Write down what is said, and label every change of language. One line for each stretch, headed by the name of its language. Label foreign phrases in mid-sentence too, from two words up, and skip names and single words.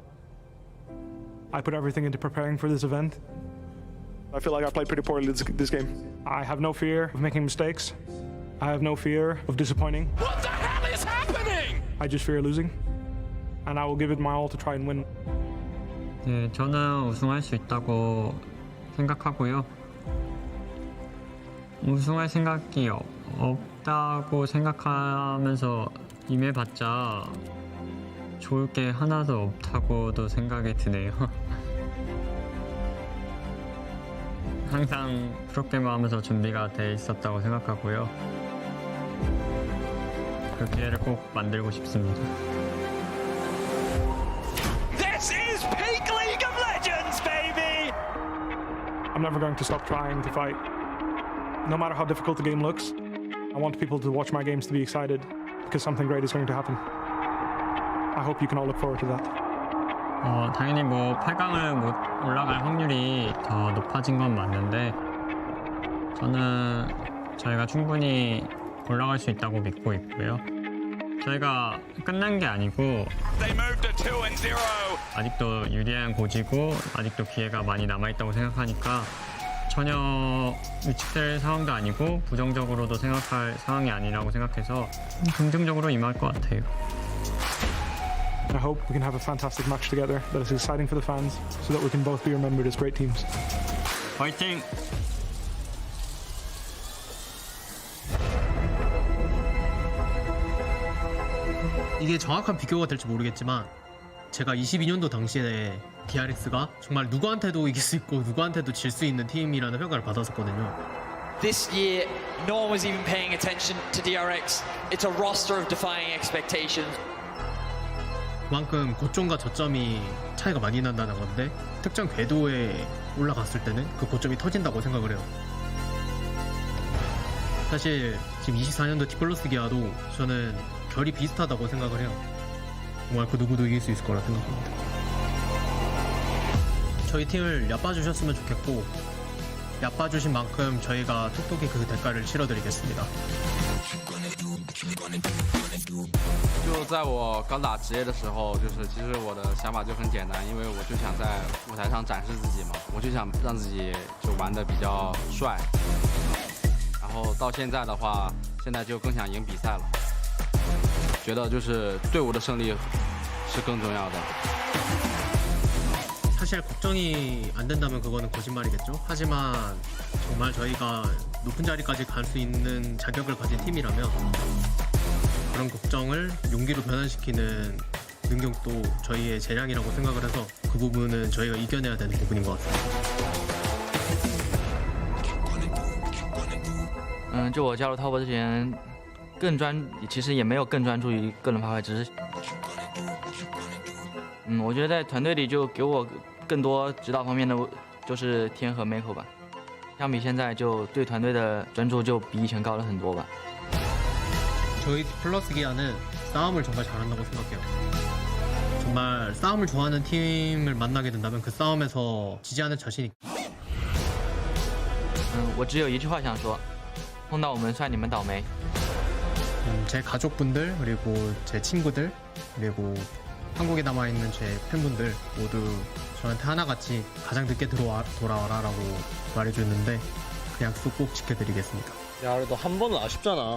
English: I put everything into preparing for this event. I feel like I played pretty poorly this game. I have no fear of making mistakes. I have no fear of disappointing. What the hell is happening? I just fear losing. And I will give it my all to try and win.
Korean: 네, 저는 우승할 수 있다고 생각하고요. 우승할 생각이 없다고 생각하면서 임해봤자 좋을 게 하나도 없다고도 생각이 드네요. 항상 프로게이머 하면서 준비가 돼 있었다고 생각하고요. 그 기회를 꼭 만들고 싶습니다.
English: This is peak League of Legends, baby! I'm never going to stop trying to fight. No matter how difficult the game looks, I want people to watch my games to be excited because something great is going to happen. I hope you can all look forward to that.
Korean: 당연히 뭐 8강을 못 올라갈 확률이 더 높아진 건 맞는데 저는 저희가 충분히 올라갈 수 있다고 믿고 있고요. 저희가 끝난 게 아니고 아직도 유리한 고지고 아직도 기회가 많이 남아있다고 생각하니까 전혀 위축될 상황도 아니고 부정적으로도 생각할 상황이 아니라고 생각해서 긍정적으로 임할 것 같아요.
English: I hope we can have a fantastic match together that is exciting for the fans so that we can both be remembered as great teams.
Korean: 화이팅! 이게 정확한 비교가 될지 모르겠지만 제가 22년도 당시에 DRX가 정말 누구한테도 이길 수 있고 누구한테도 질 수 있는 팀이라는 평가를 받았었거든요.
English: This year, no one was even paying attention to DRX. It's a roster of defying expectations.
Korean: 그만큼 고점과 저점이 차이가 많이 난다는 건데 특정 궤도에 올라갔을 때는 그 고점이 터진다고 생각을 해요. 사실 지금 24년도 Dplus 기아도 저는 결이 비슷하다고 생각을 해요. 정말 그 누구도 이길 수 있을 거라 생각합니다. 저희 팀을 얕봐주셨으면 좋겠고 얕봐주신 만큼 저희가 톡톡히 그 대가를 치러드리겠습니다.
Chinese: 就在我刚打职业的时候，其实我的想法就很简单，因为我就想在舞台上展示自己嘛，我就想让自己就玩得比较帅。然后到现在的话，现在就更想赢比赛了，觉得就是队伍的胜利是更重要的。
Korean: 사실 걱정이 안 된다면 그거는 거짓말이겠죠. 하지만 정말 저희가 높은 자리까지 갈 수 있는 자격을 가진 팀이라면 그런 걱정을 용기로 변환시키는 능력도 저희의 재량이라고 생각을 해서 그 부분은 저희가 이겨내야 되는 부분인 것 같습니다.
Chinese: 就我加入 TOP 之前，其实也没有更专注于个人发挥，只是，我觉得在团队里就给我更多指导方面的，就是天和 Meiko 吧。相比现在，就对团队的专注就比以前高了很多吧。
Korean: 저희 플러스 기아는 싸움을 정말 잘한다고 생각해요. 정말 싸움을 좋아하는 팀을 만나게 된다면 그 싸움에서 지지 않을 자신이.
Chinese: 我只有一句话想说，碰到我们算你们倒霉。
Korean: 제 가족분들 그리고 제 친구들 그리고 한국에 남아있는 제 팬분들 모두 저한테 하나같이 가장 늦게 돌아와라라고 말해줬는데 그 약속 꼭 지켜드리겠습니다. 야, 그래도 한 번은 아쉽잖아.